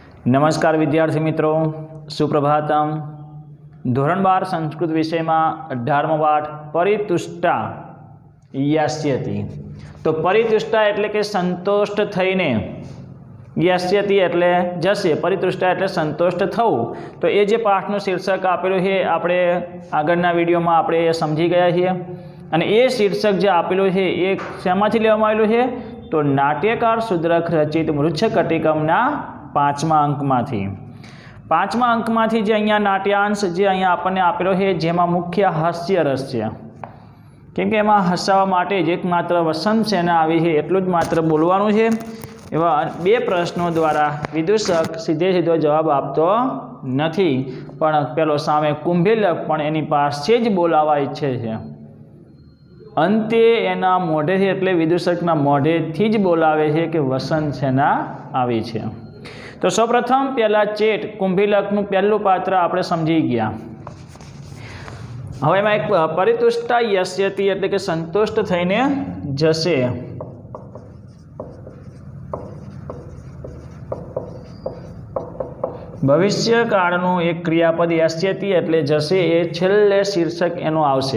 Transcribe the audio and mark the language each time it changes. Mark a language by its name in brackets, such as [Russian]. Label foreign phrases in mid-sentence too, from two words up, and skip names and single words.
[Hindi] नमस्कार विद्यार्थी मित्रों, सुप्रभातम। धोरण 12 संस्कृत विषय में 18मो पाठ [Sanskrit] परितुष्टा यास्यति। [Gujarati] તો પરિતુષ્ટા એટલે કે સંતુષ્ટ થઈને, યાસ્યતિ એટલે જશે, પરિતુષ્ટા એટલે સંતુષ્ટ થવું। તો યે જે પાઠનું શીર્ષક આપેલું છે આપણે આગળના વિડિયોમાં આપણે સમજી ગયા છીએ। અને એ શીર્ષક જે આપેલું છે એ શેમાંથી લેવામાં આવેલું છે? તો નાટ્યકાર શુદ્રક રચિત મૃચ્છકટિકમના 5મા અંકમાંથી। 5મા અંકમાંથી જે અહીંયા નાટ્યાંશ જે અહીંયા આપણે આપેલો હૈ, જેમાં મુખ્ય હાસ્ય રસ છે, કેમ કે એમાં હસાવા માટે જ એકમાત્ર વસંત સેના આવી હૈ એટલું જ માત્ર બોલવાનું છે। એવા 2 પ્રશ્નો દ્વારા વિદૂષક સીધે સીધો જવાબ આપતો નથી, પણ પેલો સામે કુંભીલક પણ એની પાસે જ બોલાવા ઇચ્છે છે। અંતે એના મોઢેથી એટલે વિદૂષકના મોઢેથી જ બોલાવે છે કે વસંત સેના આવી છે। તો સૌપ્રથમ પહેલા ચેટ कुंभीलकનું પહેલું પાત્ર આપણે સમજી ગયા। હવે એમાં એક પરિતુષ્ટા યસ્યતિ એટલે કે સંતુષ્ટ થઈને જશે। ભવિષ્યકાળનું એક ક્રિયાપદ યસ્યતિ એટલે જશે, એ છેલ્લે શીર્ષક એનું આવશે।